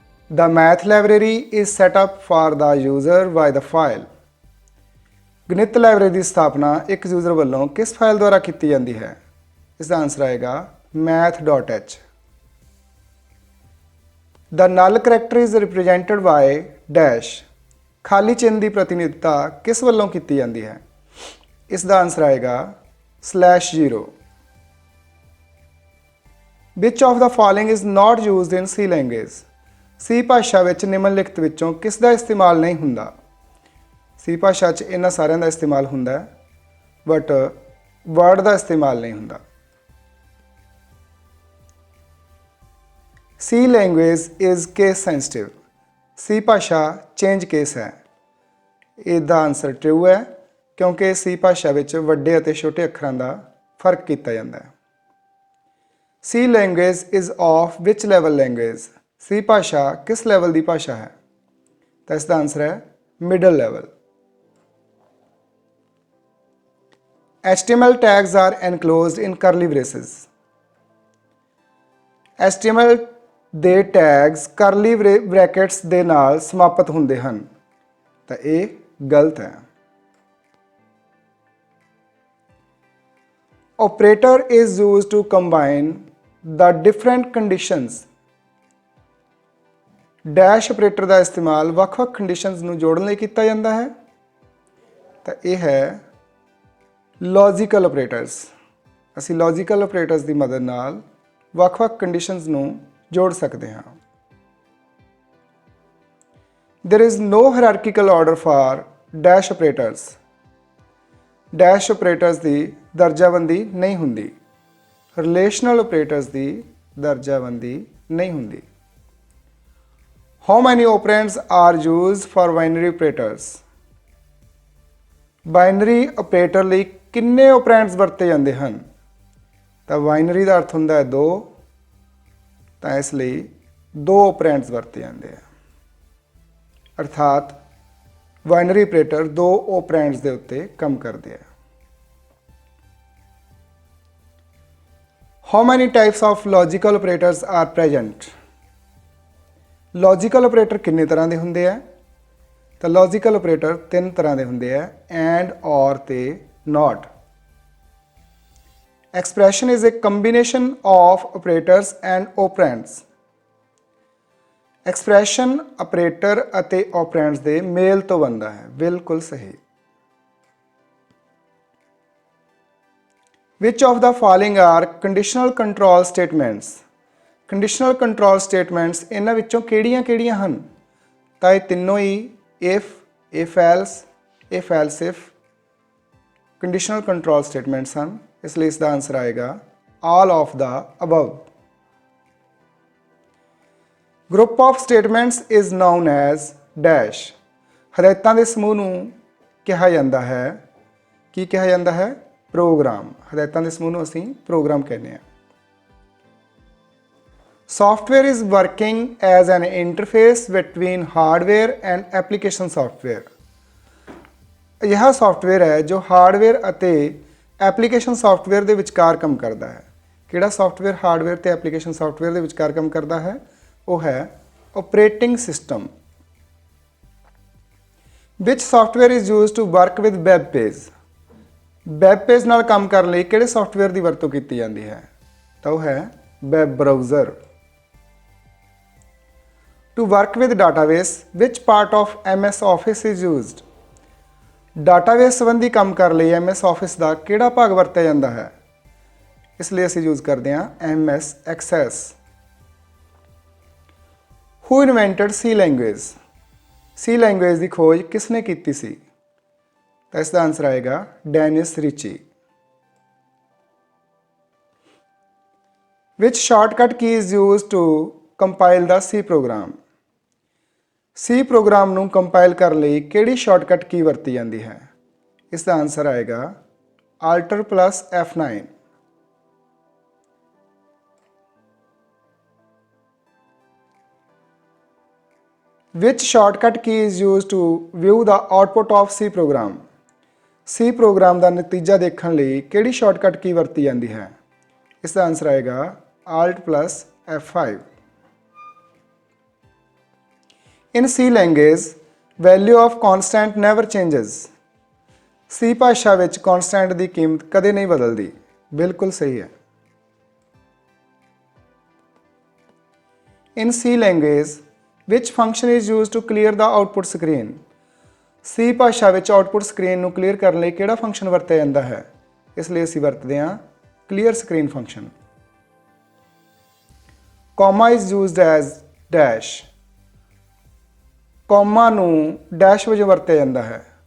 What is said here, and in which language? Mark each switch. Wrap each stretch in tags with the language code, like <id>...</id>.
<en>The math library is set up for the user by the file।</en> <pa>ਗਣਿਤ library ਦੀ ਸਥਾਪਨਾ ਇੱਕ user ਵੱਲੋਂ ਕਿਸ ਫਾਈਲ ਦੁਆਰਾ ਕੀਤੀ ਜਾਂਦੀ ਹੈ? ਇਸ ਦਾ ਆਨਸਰ ਆਏਗਾ math.h।</pa> <en>The null character is represented by dash।</en> <pa>ਖਾਲੀ ਚਿੰਨ੍ਹ ਦੀ ਪ੍ਰਤੀਨਿਧਤਾ ਕਿਸ ਵੱਲੋਂ ਕੀਤੀ ਜਾਂਦੀ ਹੈ? ਇਸ ਦਾ ਆਨਸਰ ਆਏਗਾ /0।</pa> <en>Which of the following is not used in C language?</en> <pa>C ਭਾਸ਼ਾ ਵਿੱਚ ਨਿਮਨਲਿਖਤ ਵਿੱਚੋਂ ਕਿਸ ਦਾ ਇਸਤੇਮਾਲ ਨਹੀਂ ਹੁੰਦਾ? C ਭਾਸ਼ਾ 'ਚ ਇਹਨਾਂ ਸਾਰਿਆਂ ਦਾ ਇਸਤੇਮਾਲ ਹੁੰਦਾ ਹੈ, ਬਟ ਵਰਡ ਦਾ ਇਸਤੇਮਾਲ ਨਹੀਂ ਹੁੰਦਾ।</pa> <en>C language is case sensitive।</en> <pa>C ਭਾਸ਼ਾ ਚੇਂਜ ਕੇਸ ਹੈ। ਇਹਦਾ ਆਨਸਰ ਟਰੂ ਹੈ, ਕਿਉਂਕਿ C ਭਾਸ਼ਾ ਵਿੱਚ ਵੱਡੇ ਅਤੇ ਛੋਟੇ ਅੱਖਰਾਂ ਦਾ ਫਰਕ ਕੀਤਾ ਜਾਂਦਾ ਹੈ।</pa> <en>C language is of which level language?</en> <pa>C ਭਾਸ਼ਾ ਕਿਸ ਲੈਵਲ ਦੀ ਭਾਸ਼ਾ ਹੈ? ਤਾਂ ਇਸ ਦਾ ਆਨਸਰ ਹੈ middle level.</pa> <en>HTML tags are enclosed in curly braces।</en> <pa>HTML ਦੇ ਟੈਗਸ ਕਰਲੀ ਬ੍ਰੈਕਟਸ ਦੇ ਨਾਲ ਸਮਾਪਤ ਹੁੰਦੇ ਹਨ, ਤਾਂ ਇਹ ਗਲਤ ਹੈ।</pa> <en>Operator is used to combine the different conditions।</en> <pa>Dash operator ਦਾ ਇਸਤੇਮਾਲ ਵੱਖ-ਵੱਖ ਕੰਡੀਸ਼ਨਸ ਨੂੰ ਜੋੜਨ ਲਈ ਕੀਤਾ ਜਾਂਦਾ ਹੈ, ਤਾਂ ਇਹ ਹੈ ਲੌਜੀਕਲ ਆਪਰੇਟਰਸ। ਅਸੀਂ ਲੌਜੀਕਲ ਆਪਰੇਟਰਸ ਦੀ ਮਦਦ ਨਾਲ ਵੱਖ-ਵੱਖ ਕੰਡੀਸ਼ਨਸ ਨੂੰ ਜੋੜ ਸਕਦੇ ਹਾਂ।</pa> <en>There is no hierarchical order for dash operators।</en> <pa>Dash operators ਦੀ ਦਰਜਾਬੰਦੀ ਨਹੀਂ ਹੁੰਦੀ। ਰਿਲੇਸ਼ਨਲ ਆਪਰੇਟਰਸ ਦੀ ਦਰਜਾਬੰਦੀ ਨਹੀਂ ਹੁੰਦੀ।</pa> <en>How many operands are used for binary operators?</en> <pa>Binary operator ਲਈ ਕਿੰਨੇ operands ਵਰਤੇ ਜਾਂਦੇ ਹਨ? ਤਾਂ ਬਾਈਨਰੀ ਦਾ ਅਰਥ ਹੁੰਦਾ ਹੈ 2, ਤਾਂ ਇਸ ਲਈ 2 operands ਵਰਤੇ ਜਾਂਦੇ ਆ, ਅਰਥਾਤ ਬਾਈਨਰੀ ਆਪਰੇਟਰ 2 operands ਦੇ ਉੱਤੇ ਕੰਮ ਕਰਦੇ ਆ।</pa> <en>How many types of logical operators are present?</en> <pa>Logical operator ਕਿੰਨੇ ਤਰ੍ਹਾਂ ਦੇ ਹੁੰਦੇ ਆ? ਤਾਂ ਲੌਜੀਕਲ ਆਪਰੇਟਰ 3 ਤਰ੍ਹਾਂ ਦੇ ਹੁੰਦੇ ਆ, ਐਂਡ, ਔਰ ਤੇ note.</pa> <en>Expression is a combination of operators and operands।</en> <pa>Expression operator ਅਤੇ ਓਪਰੈਂਡਸ ਦੇ ਮੇਲ ਤੋਂ ਬਣਦਾ ਹੈ, ਬਿਲਕੁਲ ਸਹੀ।</pa> <en>Which of the following are conditional control statements?</en> <pa>Conditional control statements ਇਹਨਾਂ ਵਿੱਚੋਂ ਕਿਹੜੀਆਂ ਹਨ? ਤਾਂ ਇਹ ਤਿੰਨੋਂ ਹੀ if else, if else if conditional control statements ਹਨ, ਇਸ ਲਈ ਇਸ ਦਾ ਆਨਸਰ ਆਏਗਾ</pa> <en>all of the above। Group of statements is known as dash.</en> <pa>ਹਦਾਇਤਾਂ ਦੇ ਸਮੂਹ ਨੂੰ ਕਿਹਾ ਜਾਂਦਾ ਹੈ, ਕੀ ਕਿਹਾ ਜਾਂਦਾ ਹੈ? ਪ੍ਰੋਗਰਾਮ। ਹਦਾਇਤਾਂ ਦੇ ਸਮੂਹ ਨੂੰ ਅਸੀਂ ਪ੍ਰੋਗਰਾਮ ਕਹਿੰਦੇ ਹਾਂ।</pa> <en>Software is working as an interface between hardware and application software।</en> <hi>यह सॉफ्टवेयर है जो हार्डवेयर</hi> <pa>ਅਤੇ ਐਪਲੀਕੇਸ਼ਨ ਸੌਫਟਵੇਅਰ ਦੇ ਵਿਚਕਾਰ ਕੰਮ ਕਰਦਾ ਹੈ। ਕਿਹੜਾ ਸੌਫਟਵੇਅਰ ਹਾਰਡਵੇਅਰ ਤੇ ਐਪਲੀਕੇਸ਼ਨ ਸੌਫਟਵੇਅਰ ਦੇ ਵਿਚਕਾਰ ਕੰਮ ਕਰਦਾ ਹੈ? ਉਹ ਹੈ operating system.</pa> <en>Which software is used to work with web page?</en> <pa>Web page ਨਾਲ ਕੰਮ ਕਰਨ ਲਈ ਕਿਹੜੇ ਸੌਫਟਵੇਅਰ ਦੀ ਵਰਤੋਂ ਕੀਤੀ ਜਾਂਦੀ ਹੈ? ਤਾਂ ਉਹ ਹੈ web browser.</pa> <en>To work with database, which part of MS Office is used?</en> <pa>Database ਸੰਬੰਧੀ ਕੰਮ ਕਰਨ ਲਈ MS Office ਦਾ ਕਿਹੜਾ ਭਾਗ ਵਰਤਿਆ ਜਾਂਦਾ ਹੈ? ਇਸ ਲਈ ਅਸੀਂ ਯੂਜ਼ ਕਰਦੇ ਹਾਂ MS Access।</pa> <en>Who invented C language?</en> <pa>C language ਦੀ ਖੋਜ ਕਿਸ ਨੇ ਕੀਤੀ ਸੀ? ਤਾਂ ਇਸ ਦਾ ਆਨਸਰ ਆਏਗਾ Danish ਰਿਚੀ।</pa> <en>Which shortcut key is used to compile the C program?</en> <pa>C programme ਨੂੰ ਕੰਪਾਈਲ ਕਰਨ ਲਈ ਕਿਹੜੀ ਸ਼ਾਰਟਕਟ ਕੀ ਵਰਤੀ ਜਾਂਦੀ ਹੈ? ਇਸ ਦਾ ਆਨਸਰ ਆਏਗਾ Alt plus F9।</pa> <en>Which shortcut key is used to view the output of C program?</en> <pa>C programme ਦਾ ਨਤੀਜਾ ਦੇਖਣ ਲਈ ਕਿਹੜੀ ਸ਼ਾਰਟਕਟ ਕੀ ਵਰਤੀ ਜਾਂਦੀ ਹੈ? ਇਸ ਦਾ ਆਨਸਰ ਆਏਗਾ Alt plus F5।</pa> <en>In C language, value of constant never changes।</en> <pa>C ਭਾਸ਼ਾ ਵਿੱਚ ਕਨਸਟੈਂਟ ਦੀ ਕੀਮਤ ਕਦੇ ਨਹੀਂ ਬਦਲਦੀ, ਬਿਲਕੁਲ ਸਹੀ ਹੈ।</pa> <en>In C language, which function is used to clear the output screen?</en> <pa>C ਭਾਸ਼ਾ ਵਿੱਚ ਆਉਟਪੁੱਟ ਸਕਰੀਨ ਨੂੰ ਕਲੀਅਰ ਕਰਨ ਲਈ ਕਿਹੜਾ ਫੰਕਸ਼ਨ ਵਰਤਿਆ ਜਾਂਦਾ ਹੈ? ਇਸ ਲਈ ਅਸੀਂ ਵਰਤਦੇ ਹਾਂ clear screen function.</pa> <en>Comma is used as dash।</en> <pa>Comma ਨੂੰ ਡੈਸ਼ ਵਜੋਂ ਵਰਤਿਆ ਜਾਂਦਾ ਹੈ।</pa>